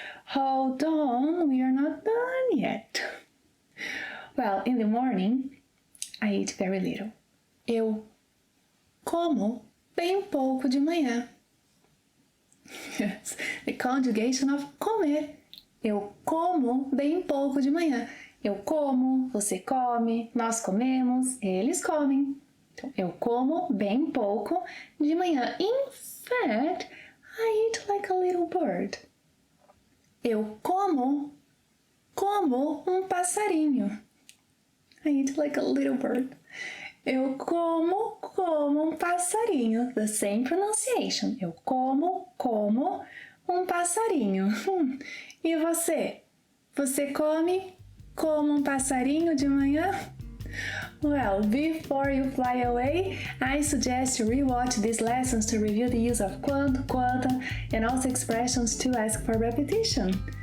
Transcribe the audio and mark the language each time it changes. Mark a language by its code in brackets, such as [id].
[en] Hold on, we are not done yet. Well, in the morning, I eat very little. [pt] Eu como bem pouco de manhã. Yes, the conjugation of comer. Eu como bem pouco de manhã. Eu como, você come, nós comemos, eles comem. Então, eu como bem pouco de manhã. [en] In fact, I eat like a little bird. [pt] Eu como um passarinho. [en] I eat like a little bird. [pt] Eu como um passarinho. [en] The same pronunciation. [pt] Eu como um passarinho. E você? Você come como um passarinho de manhã? [en] Well, before you fly away, I suggest you rewatch these lessons to review the use of quando, quantum, and also expressions to ask for repetition.